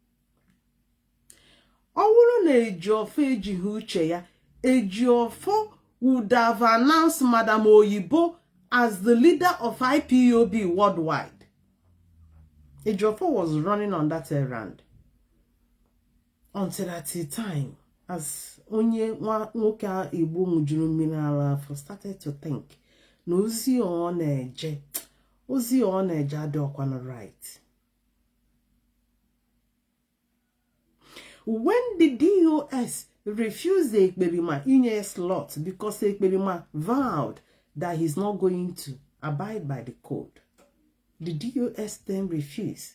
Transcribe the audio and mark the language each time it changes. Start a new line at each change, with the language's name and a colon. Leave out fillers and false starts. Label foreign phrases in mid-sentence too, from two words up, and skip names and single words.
English: Ejiofor would have announced Madam Oyibo as the leader of IPOB worldwide. Ejiofor was running on that errand until at the time as
Igbo: onye nwoke Igbo mujuru mmiri ala afọ
English: started to think
Igbo: na ozi ọ na-eje adịọkwanụ
English: right. When the DOS refused the Ekperima inye slot because Ekperima vowed that he's not going to abide by the code, the DOS then refused.